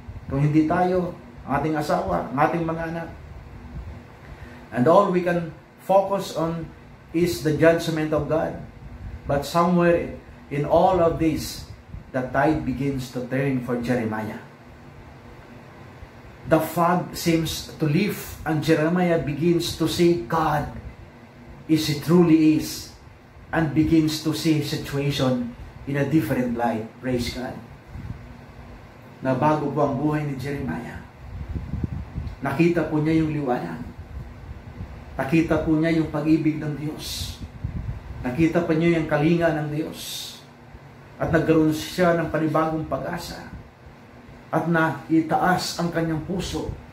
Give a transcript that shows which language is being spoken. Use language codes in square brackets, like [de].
[tl] Kung hindi tayo, ang ating asawa, ang ating mga anak. [en] And all we can focus on is the judgment of God. But somewhere in all of this, the tide begins to turn for Jeremiah. The fog seems to lift, and Jeremiah begins to see God as He truly is, and begins to see His situation in a different light. Praise God. [tl] Nabago po ang buhay ni Jeremiah. Nakita po niya yung liwanag. Nakita po niya yung pag-ibig ng Diyos. Nakita pa niya yung kalinga ng Diyos. At nagkaroon siya ng panibagong pag-asa. At naitaas ang kanyang puso.